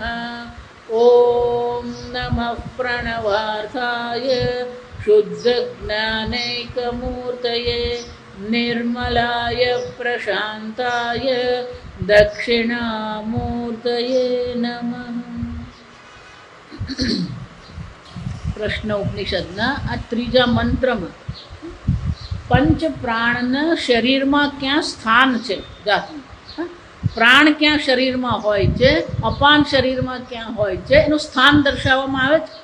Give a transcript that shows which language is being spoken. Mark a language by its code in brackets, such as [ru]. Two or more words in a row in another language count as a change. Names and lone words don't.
[sa] ॐ नमः प्रणवार्थाय शुद्धज्ञानैकमूर्तये निर्मलाय प्रशान्ताय दक्षिणामूर्तये नमः। [gu] પ્રશ્ન ઉપનિષદના આ ત્રીજા મંત્રમાં પંચ પ્રાણના શરીરમાં ક્યાં સ્થાન છે, પ્રાણ ક્યાં શરીરમાં હોય છે, અપાન શરીરમાં ક્યાં હોય છે, એનું સ્થાન દર્શાવવામાં આવે છે.